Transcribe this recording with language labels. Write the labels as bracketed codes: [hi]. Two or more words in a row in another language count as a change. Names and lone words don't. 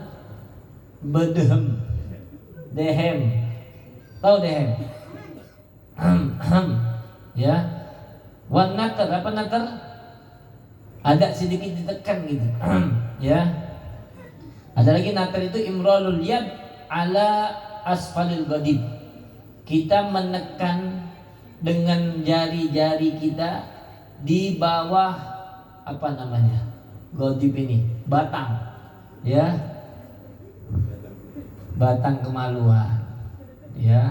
[id] Bedehem. Dehem. Tahu dehem? Ya. [ar] والنتر, [id] apa natar? Ada sedikit ditekan gitu. Ya. Ada lagi natar itu [ar] إمرار اليد على أسفل القديد. [id] Kita menekan dengan jari-jari kita di bawah apa namanya? Qadib ini, batang. Ya. Batang kemaluan. Ya.